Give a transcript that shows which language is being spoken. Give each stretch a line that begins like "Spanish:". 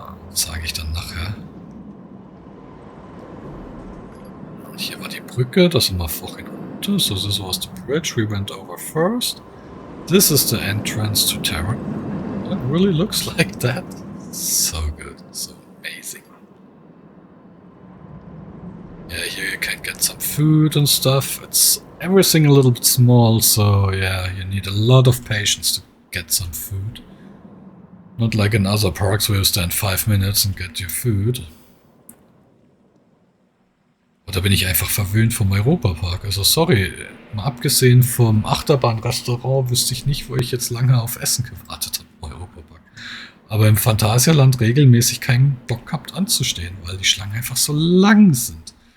German: Sage ich dann nachher. Hier war die Brücke, da sind wir vorhin unter.
English: So, this was the bridge we went over first. This is the entrance to Terran. It really looks like that. So good, so amazing. Yeah, here you can get some food and stuff. It's everything a little bit small, so yeah, you need a lot of patience to get some food. Not like in other parks where you stand 5 minutes and get your food.
German: Da bin ich einfach verwöhnt vom Europapark. Also sorry, mal abgesehen vom Achterbahnrestaurant wüsste ich nicht, wo ich jetzt lange auf Essen gewartet habe im Europapark. Aber im Phantasialand regelmäßig keinen Bock gehabt anzustehen, weil die Schlangen einfach so lang sind.